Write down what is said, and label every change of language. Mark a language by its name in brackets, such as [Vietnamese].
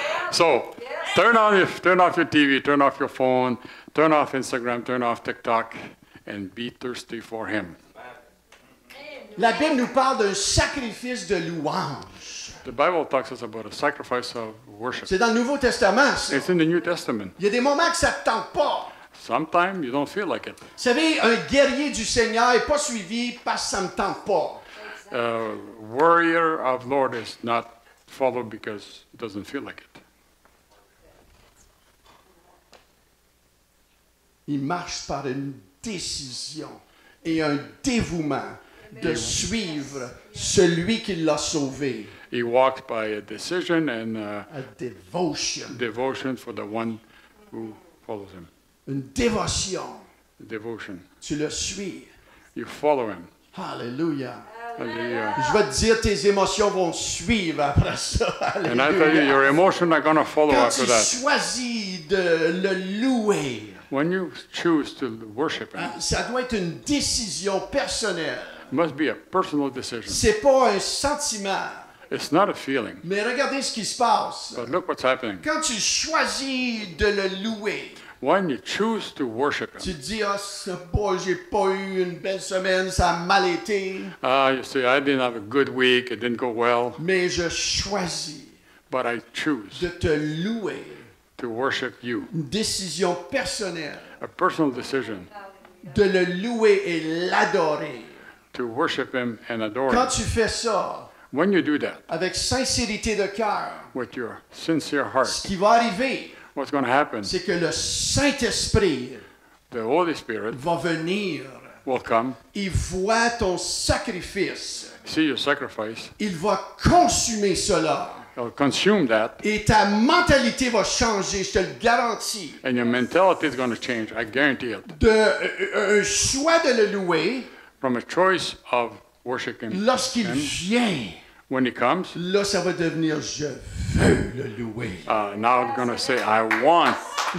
[English] So, turn off your TV, turn off your phone, turn off Instagram, turn off TikTok, and be thirsty for him. [French] La Bible nous parle d'un sacrifice de louange. [English] The Bible talks us about a sacrifice of worship. [French] C'est dans le Nouveau Testament, ça. [English] It's in the New Testament. [French] Il y a des moments que ça ne te tente pas. [English] Sometimes you don't feel like it. [French] Vous savez, un guerrier du Seigneur n'est pas suivi parce que ça ne me tente pas. [English] Warrior of Lord is not followed because it doesn't feel like it. [French] Il marche par une décision et un dévouement de suivre celui qui l'a sauvé. [English] He walks by a decision and A devotion. devotion for the one who follows him. [French] Une dévotion. [English] Devotion. [French] Tu le suis. [English] You follow him. [French] Alléluia. [English] Hallelujah. [French] Je vais te dire, tes émotions vont suivre après ça. [English] And I tell you, your [French] Alléluia. [English] emotions are going to follow [French] Quand [English] after [French] tu [English] that. [French] choisis de le louer, [English] When you choose to worship him, [French] ça doit être une décision personnelle. [English] it must be a personal decision. [French] C'est pas un sentiment. [English] It's not a feeling. [French] Mais regardez ce qui se passe. [English] But look what's happening. [French] Quand tu choisis de le louer, [English] When you choose to worship him, [French] tu te dis, ah, j'ai pas eu une belle semaine, ça a mal été, [English] you say, I didn't have a good week, it didn't go well, [French] mais je choisis [English] but I choose [French] de te louer. [English] to worship you. [French] Une décision personnelle, [English] A personal decision [French] de le louer et l'adorer. [English] to worship him and adore [French] Quand tu fais ça, [English] When you do that, [French] avec sincérité de cœur, [English] with your sincere [French] ce [English] heart, [French] qui va arriver, [English] what's going to happen? [French] c'est que le Saint-Esprit [English] The Holy Spirit [French] va venir. [English] will come, [French] Il voit ton sacrifice. [English] see your sacrifice, [French] Il va consumer cela. [English] he'll consume that, [French] Et ta mentalité va changer, je te le garantis. [English] and your mentality is going to change. I guarantee it. [French] Un choix de le louer, [English] From a choice of worshiping [French] lorsqu'il [English] Him, [French] vient, [English] when He comes, [French] là, ça va devenir je veux le louer. [English] now I'm going to say, I want to